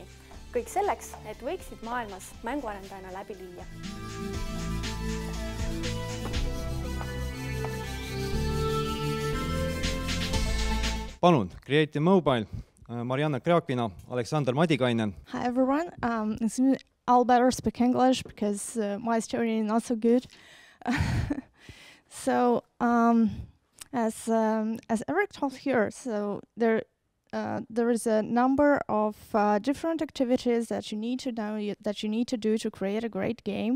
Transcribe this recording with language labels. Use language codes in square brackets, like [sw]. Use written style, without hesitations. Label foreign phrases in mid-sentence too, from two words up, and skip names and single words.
[et] Kõik selleks, et võiksid maailmas mänguarendajana läbi lüüa. Palun, Creative Mobile, Marianna Krakvina, Aleksander Madikainen. [en] Hi everyone, I'll better speak English because my Estonian is not so good. So, as Eric told here, so there is a number of different activities that you need to know, that you need to do to create a great game.